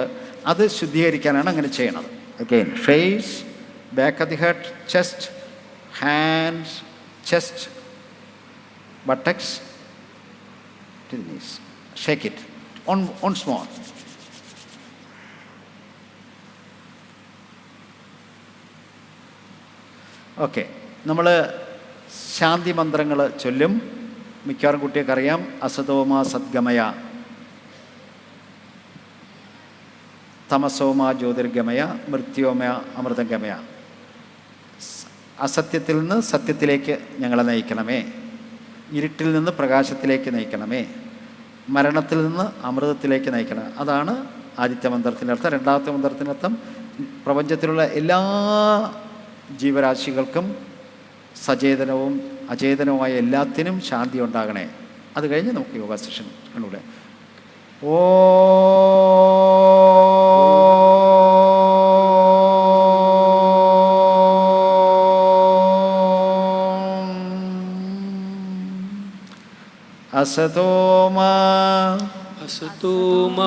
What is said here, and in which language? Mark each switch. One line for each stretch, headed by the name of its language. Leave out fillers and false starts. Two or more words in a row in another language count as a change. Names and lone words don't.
Malayalam: അത് ശുദ്ധീകരിക്കാനാണ് അങ്ങനെ ചെയ്യണത്.
English: again face, back of the head, chest, hands, chest, buttocks to the knees. shake it on small.
Malayalam: ഓക്കെ, നമ്മൾ ശാന്തി മന്ത്രങ്ങൾ ചൊല്ലും. മിക്കവാറും കുട്ടിയൊക്കെ അറിയാം.
Sanskrit: അസതോമ സദ്ഗമയ, തമസോമ ജ്യോതിർഗമയ, മൃത്യോമ അമൃതഗമയ.
Malayalam: അസത്യത്തിൽ നിന്ന് സത്യത്തിലേക്ക് ഞങ്ങളെ നയിക്കണമേ, ഇരുട്ടിൽ നിന്ന് പ്രകാശത്തിലേക്ക് നയിക്കണമേ, മരണത്തിൽ നിന്ന് അമൃതത്തിലേക്ക് നയിക്കണം. അതാണ് ആദ്യത്തെ മന്ത്രത്തിൻ്റെ അർത്ഥം. രണ്ടാമത്തെ മന്ത്രത്തിൻ്റെ അർത്ഥം പ്രപഞ്ചത്തിലുള്ള എല്ലാ ജീവരാശികൾക്കും സചേതനവും അചേതനവുമായ എല്ലാത്തിനും ശാന്തി ഉണ്ടാകണേ. അത് കഴിഞ്ഞ് നമുക്ക് യോഗ സെഷൻ കണ്ടൂടെ.
Sanskrit: ഓ അസതോമാ असतोमा